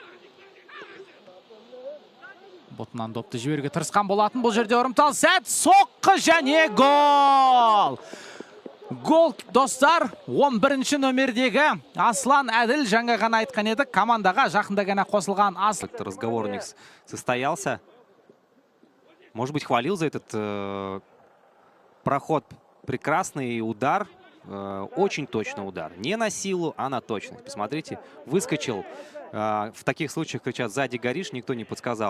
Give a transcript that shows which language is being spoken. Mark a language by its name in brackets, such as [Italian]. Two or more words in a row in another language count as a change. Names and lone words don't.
[Kazakh] Ботынан допты жіберуге тырысқан болатын. Бұл жерде ұрымтал сәт. Соққы және гол! Гол, достар, 11-ші нөмердегі Аслан Әділ. Жаңа ғана айтқан едік, командаға жақында ғана қосылған Аслан. [Russian] Разговор у них состоялся. Может быть, хвалил за этот проход. Прекрасный удар. Очень точный удар. Не на силу, а на точность. Посмотрите, выскочил. В таких случаях кричат: сзади горишь, никто не подсказал.